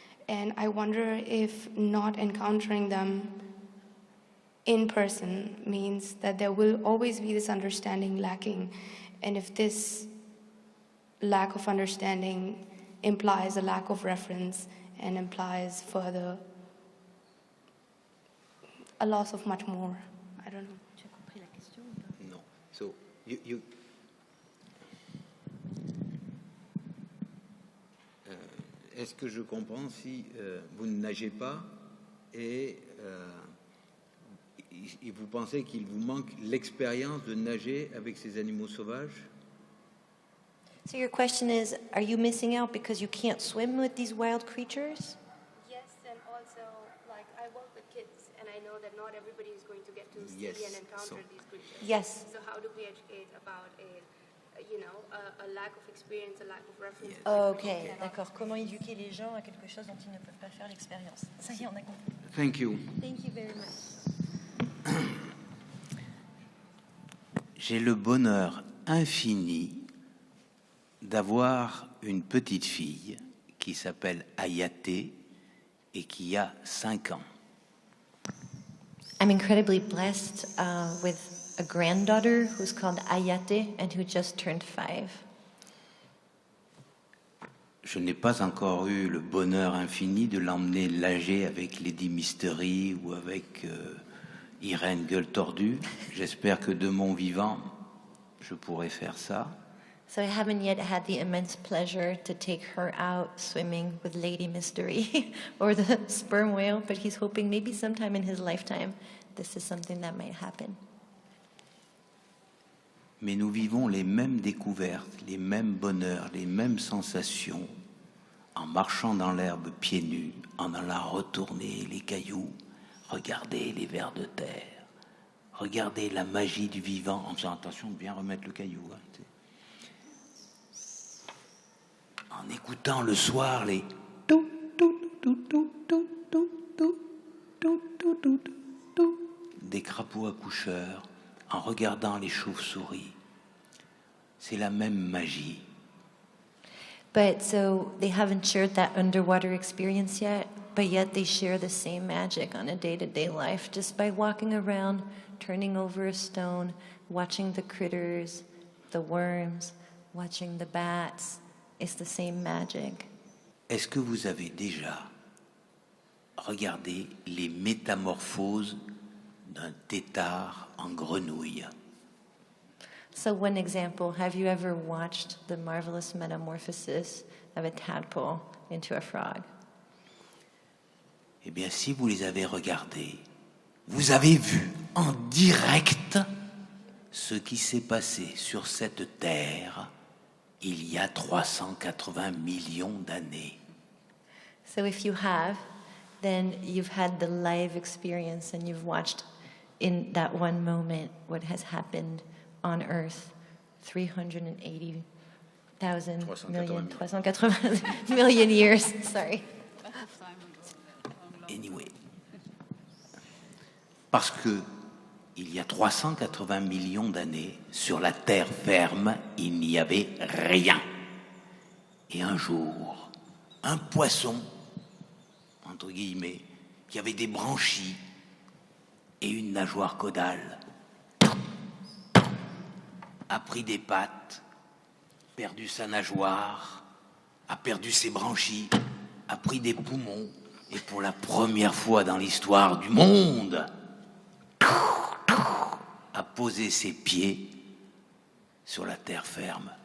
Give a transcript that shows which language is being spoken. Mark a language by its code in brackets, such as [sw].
[en] And I wonder if not encountering them in person means that there will always be this understanding lacking. And if this lack of understanding implies a lack of reference and implies further a loss of much more. I don't know. [fr] Tu as compris la question ou pas? Non. [en] So, you [fr] est-ce que je comprends si vous ne nagez pas et vous pensez qu'il vous manque l'expérience de nager avec ces animaux sauvages? [en] So your question is, are you missing out because you can't swim with these wild creatures? Yes, and also, like, I work with kids, and I know that not everybody is going to get to see and encounter these creatures. Yes. So how do we educate about a lack of experience, a lack of reference? [fr] Ok, d'accord. Comment éduquer les gens à quelque chose dont ils ne peuvent pas faire l'expérience? Ça y est, on a compris. [en] Thank you. Thank you very much. [fr] J'ai le bonheur infini d'avoir une petite fille qui s'appelle Ayaté et qui a 5 ans. [en] I'm incredibly blessed with a granddaughter who's called Ayate and who just turned 5. [fr] Je n'ai pas encore eu le bonheur infini de l'emmener nager avec Lady Mystery ou avec Irène Gueule Tordue. J'espère que de mon vivant, je pourrai faire ça. [en] So I haven't yet had the immense pleasure to take her out swimming with Lady Mystery or the sperm whale, but he's hoping maybe sometime in his lifetime this is something that might happen. [fr] Mais nous vivons les mêmes découvertes, les mêmes bonheurs, les mêmes sensations en marchant dans l'herbe pieds nus, en allant retourner les cailloux, regarder les vers de terre, regarder la magie du vivant, en faisant attention de bien remettre le caillou. En écoutant le soir les des crapauds accoucheurs, en regardant les chauves-souris. C'est la même magie. [en] But so they haven't shared that underwater experience yet, but yet they share the same magic on a day-to-day life just by walking around, turning over a stone, watching the critters, the worms, watching the bats. It's the same magic. [fr] Est-ce que vous avez déjà regardé les métamorphoses d'un tétard en grenouille? [en] So one example, have you ever watched the marvelous metamorphosis of a tadpole into a frog? [fr] Eh bien, si vous les avez regardés, vous avez vu en direct ce qui s'est passé sur cette terre il y a 380 millions d'années. [en] So if you have, then you've had the live experience and you've watched in that one moment what has happened on Earth 380,000 million, 380 million years, sorry. Anyway. [fr] Parce que il y a 380 millions d'années, sur la terre ferme, il n'y avait rien. Et un jour, un poisson, entre guillemets, qui avait des branchies et une nageoire caudale, a pris des pattes, perdu sa nageoire, a perdu ses branchies, a pris des poumons, et pour la première fois dans l'histoire du monde, a posé ses pieds sur la terre ferme.